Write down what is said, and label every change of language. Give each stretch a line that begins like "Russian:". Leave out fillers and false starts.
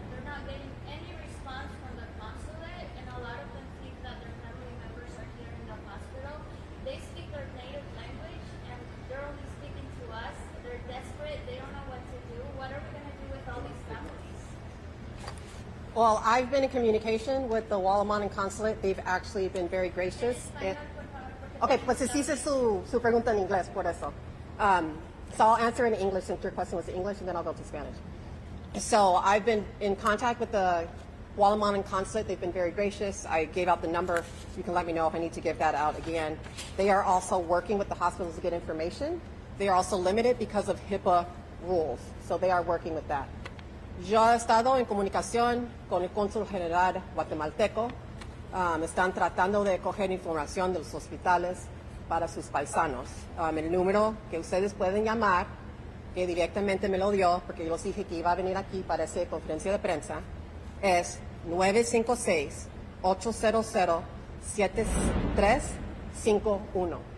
English: They're not getting any response from the consulate, and a lot of them think that their family members are here in the hospital. They speak their native language, and they're only speaking to us. They're desperate. They don't know what to do. What are we going to do with all these families? Well, I've been in communication with the Wallamanan Consulate. They've actually been very gracious.
Spanish: Okay, pues hice su pregunta en inglés, por eso.
English: So I'll answer in English since your question was in English, and then I'll go to Spanish. So I've been in contact with the Wallamanan Consulate. They've been very gracious. I gave out the number. You can let me know if I need to give that out again. They are also working with the hospitals to get information. They are also limited because of HIPAA rules. So they are working with that.
Spanish: Yo he estado en comunicación con el cónsul general guatemalteco. Están tratando de coger información de los hospitales para sus paisanos. El número que ustedes pueden llamar, que directamente me lo dio, porque yo les dije que iba a venir aquí para esa conferencia de prensa, es 956-800-7351.